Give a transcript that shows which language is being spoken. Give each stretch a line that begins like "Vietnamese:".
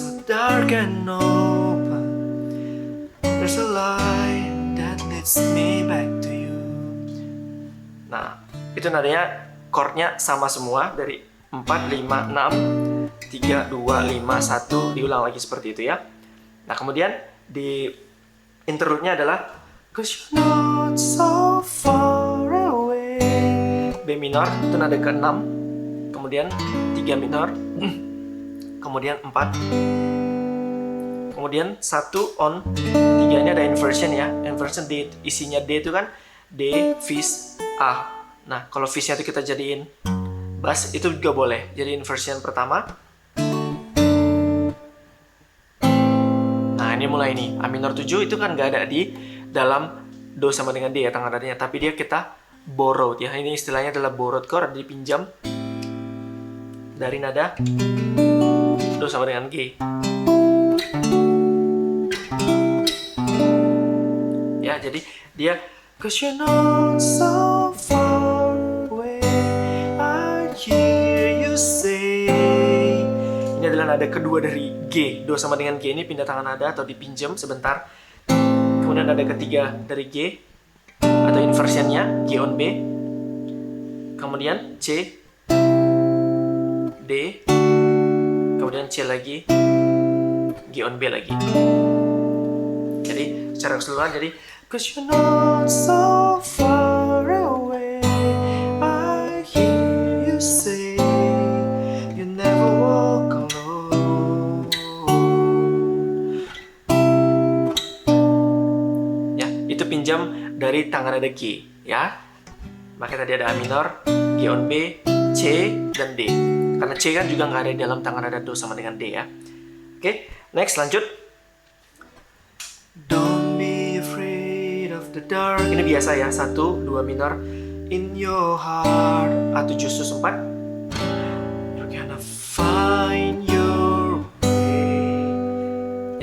English: Dark and open, there's a light that leads me back to you.
Indonesian: Nah, itu nadanya, chordnya sama semua dari 4, 5, 6, 3, 2, 5, 1. Diulang lagi seperti itu ya. Nah, kemudian di interlude-nya adalah
English: 'Cause you're not so far away.
Indonesian: B minor, itu nada ke-6. Kemudian 3 minor. Kemudian 4. Kemudian 1 on 3 ini ada inversion ya. Inversion D, isinya D itu kan D, fis, A. Nah, kalau fisnya itu kita jadiin bass itu juga boleh. Jadi inversion pertama. Nah, ini mulai nih. A minor 7 itu kan nggak ada di dalam Do sama dengan D ya tangga nadanya. Tapi dia kita borrowed ya. Ini istilahnya adalah borrowed chord, dipinjam dari nada Do sama dengan G. Ya, jadi dia
English: 'Cause you're not so far away, I hear you say.
Indonesian: Ini adalah nada kedua dari G. Do sama dengan G ini pindah tangan nada atau dipinjam sebentar. Kemudian nada ketiga dari G atau inversionnya G on B. Kemudian C, D, kemudian C lagi, G on B lagi. Jadi secara keseluruhan jadi
English: 'Cause you're not so far away, I hear you say, you never walk alone.
Indonesian: Ya, itu pinjam dari tangga nada G ya. Makanya tadi ada A minor, G on B, C, dan D. Karena C kan juga nggak ada di dalam tangga nada Do sama dengan D ya. Oke, next lanjut.
English: Don't be afraid of the dark.
Indonesian: Ini biasa ya, 1, 2 minor.
English: In your heart, A7 sus 4. You're gonna find your way.